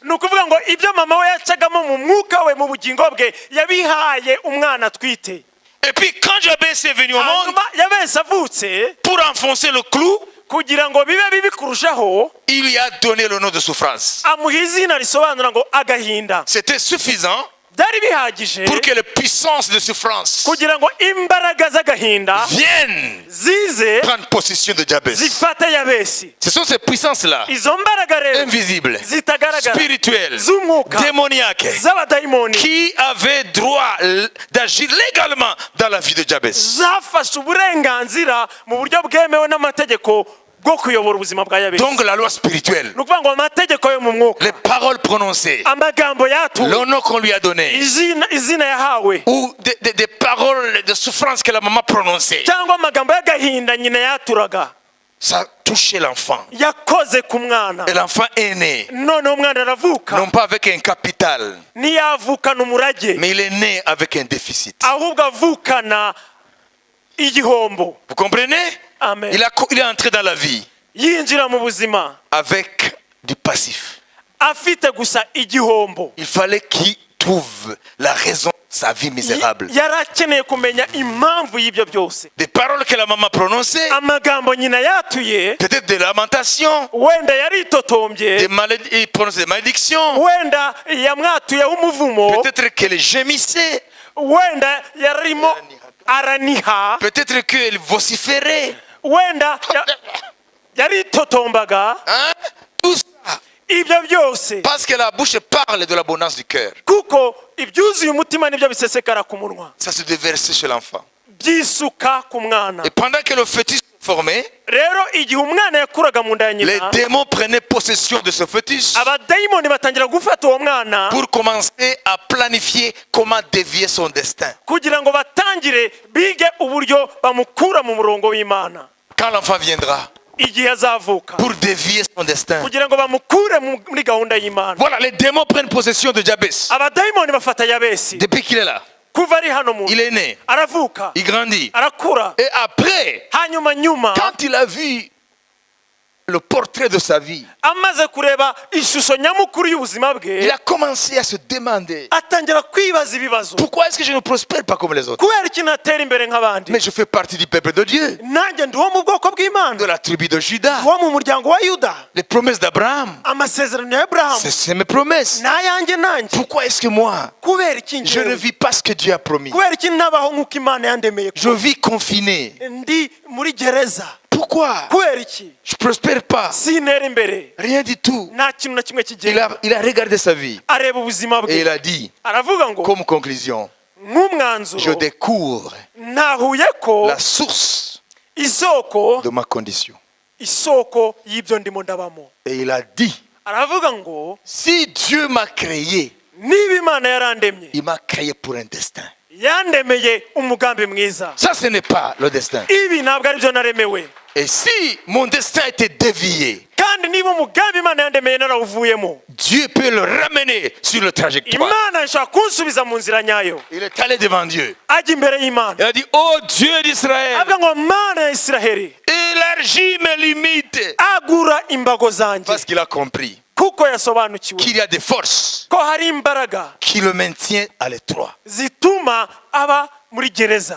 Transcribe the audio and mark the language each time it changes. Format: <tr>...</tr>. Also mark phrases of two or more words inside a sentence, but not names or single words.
<rw>ni ukuvuga ngo ibyo mama we yacagamo mu mwuka we, mu bugingo bwe, yabihaye umwana atwite.</rw> <fr>Et puis quand Jabez est venu au monde,</fr> <rw>hanyuma Yabesi avutse,</rw> <fr>pour enfoncer le clou,</fr> <rw>kugira ngo bibe bibi kurushaho,</rw> <fr>il lui a donné le nom de souffrance.</fr> <rw>amuha izina risobanura ngo agahinda.</rw> <fr>C'était suffisant</fr> <rw>byari bihagije</rw> <fr>pour que les puissances de souffrance</fr> <rw>kugira ngo imbaraga z'agahinda</rw> <fr>viennent</fr> <rw>zize</rw> <fr>prendre possession de Jabez.</fr> <rw>zifate Yabesi.</rw> <fr>Ce sont ces puissances-là,</fr> <rw>izo mbaraga rero</rw> <fr>invisibles,</fr> <rw>zitagaragara,</rw> <fr>spirituelles,</fr> <rw>z'umwuka,</rw> <fr>démoniaques,</fr> <rw>z'abadayimoni,</rw> <fr>qui avaient droit d'agir légalement dans la vie de Jabez.</fr> <rw>zafashe uburenganzira mu buryo bwemewe n'amategeko bwo kuyobora ubuzima bwa Yabesi.</rw> <fr>Donc la loi spirituelle,</fr> <rw>ni ukuvuga ngo amategeko yo mu mwuka,</rw> <fr>les paroles prononcées,</fr> <rw>amagambo yatuwe,</rw> <fr>le nom qu'on lui a donné,</fr> <rw>izina yahawe,</rw> <fr>ou des paroles de souffrance que la maman prononçait,</fr> <rw>cyangwa amagambo y'agahinda nyina yaturaga,</rw> <fr>ça touchait l'enfant.</fr> <rw>yakoze ku mwana</rw> <fr>Et l'enfant est né,</fr> <rw>noneho umwana aravuka</rw> <fr>non pas avec un capital,</fr> <rw>ntiyavukana umurage</rw> <fr>mais il est né avec un déficit.</fr> <rw>ahubwo avukana igihombo.</rw> <fr>Vous comprenez?</fr> <rw>Amen.</rw> <fr>Il est entré dans la vie</fr> <rw>yinjira mu buzima</rw> <fr>avec du passif.</fr> <rw>afite gusa igihombo.</rw> <fr>Il fallait qu'il trouve la raison de sa vie misérable.</fr> <rw>yari akeneye kumenya impamvu y'ibyo byose.</rw> <fr>Des paroles que la maman prononçait,</fr> <rw>amagambo nyina yatuye</rw> <fr>peut-être des lamentations,</fr> <rw>wenda yaritotombye,</rw> <fr>il prononçait des malédictions,</fr> <rw>wenda yamwatuyeho umuvumo,</rw> <fr>peut-être qu'elle gémissait,</fr> <rw>wenda yarimo araniha,</rw> <fr>peut-être qu'elle vociférait.</fr> <rw>wenda yaritotombaga.</rw> <fr>Hein? Tout ça,</fr> <rw>ibyo byose</rw> <fr>parce que la bouche parle de l'abondance du cœur.</fr> <rw>kuko ibyuzuye umutima nibyo bisesekara ku munwa,</rw> <fr>Ça se déversait chez l'enfant.</fr> <rw>byisuka ku mwana.</rw> <fr>Et pendant que le fœtus se formait,</fr> <rw>rero igihe umwana yakuraga mu nda ya</rw> <fr>les</fr> <rw>nyina,</rw> <fr>démons prenaient possession de ce fœtus</fr> <rw>abadayimoni batangira gufata uwo mwana</rw> <fr>pour commencer à planifier comment dévier son destin.</fr> <rw>kugira ngo batangire bige uburyo bamukura mu murongo w'Imana</rw> <fr>Quand l'enfant viendra,</fr> <rw>igihe azavuka,</rw> <fr>pour dévier son destin.</fr> <rw>kugira ngo bamukure muri gahunda y'Imana.</rw> <fr>Voilà, les démons prennent possession de Jabès.</fr> <rw>abadayimoni bafata Yabesi</rw> <fr>Depuis qu'il est là,</fr> <rw>kuva ari hano mu</rw> <fr>il est né,</fr> <rw>aravuka,</rw> <fr>il grandit.</fr> <rw>arakura,</rw> <fr>Et après,</fr> <rw>nyuma</rw> <fr>quand il a vu le portrait de sa vie,</fr> <rw>amaze kureba ishusho nyamukuru y'ubuzima</rw> <fr>il</fr> <rw>bwe,</rw> <fr>a commencé à se demander,</fr> <rw>atangira kwibaza ibibazo.</rw> <fr>pourquoi est-ce que je ne prospère pas comme les autres?</fr> <rw>kubera iki natera imbere nk'abandi?</rw> <fr>Mais je fais partie du peuple de Dieu,</fr> <rw>nanjye ndi uwo mu bwoko</rw> <fr>de</fr> <rw>bw'Imana,</rw> <fr>la tribu de Juda.</fr> <rw>uwo mu muryango wa Yuda.</rw> <fr>Les promesses d'Abraham,</fr> <rw>amasezerano ya Aburahamu</rw> <fr>c'est mes promesses.</fr> <rw>n'ayanjye nanjye.</rw> <fr>Pourquoi est-ce que moi,</fr> <rw>kubera iki</rw> <fr>je ne</fr> <rw>njyewe?</rw> <fr>vis pas ce que Dieu a promis?</fr> <rw>kubera iki ntabaho nk'uko Imana yandemeye?</rw> <fr>Je vis confiné.</fr> <rw>ndi muri gereza.</rw> <fr>Pourquoi?</fr> <rw>kubera iki</rw> <fr>Je ne prospère pas.</fr> <rw>sintera imbere?</rw> <fr>Rien du tout.</fr> <rw>nta kintu na kimwe</rw> <fr>Il</fr> <rw>kigenda.</rw> <fr>a regardé sa vie</fr> <rw>areba ubuzima</rw> <fr>et il</fr> <rw>bwe,</rw> <fr>a dit,</fr> <rw>aravuga ngo</rw> <fr>comme conclusion, je</fr> <rw>nk'umwanzuro</rw> <fr>découvre</fr> <rw>nahuye ko</rw> <fr>la source</fr> <rw>isoko</rw> <fr>de ma condition.</fr> <rw>y'ibyo ndimo ndabamo.</rw> <fr>Et il a dit,</fr> <rw>aravuga ngo</rw> <fr>si Dieu m'a créé,</fr> <rw>niba Imana yarandemye,</rw> <fr>il m'a créé pour un destin.</fr> <rw>yandemeye umugambi mwiza.</rw> <fr>Ça, ce n'est pas le destin.</fr> <rw>ibi ntabwo ari byo naremewe.</rw> <fr>Et si mon destin était dévié,</fr> <rw>kandi niba umugambi Imana yandemeye narawuvuyemo,</rw> <fr>Dieu peut le ramener sur le trajectoire.</fr> <rw>Imana ishaka kunsubiza mu nzira nyayo.</rw> <fr>Il est allé devant Dieu.</fr> <rw>ajya imbere y'Imana,</rw> <fr>Il a dit, oh Dieu d'Israël,</fr> <rw>avuga ngo Mana ya Isiraheli,</rw> <fr>élargis mes limites.</fr> <rw>agura imbago zanjye.</rw> <fr>Parce qu'il a compris</fr> <rw>kuko yasobanukiwe</rw> <fr>qu'il y a des forces</fr> <rw>ko hari imbaraga</rw> <fr>qui le maintiennent à l'étroit.</fr> <rw>zituma aba muri gereza.</rw>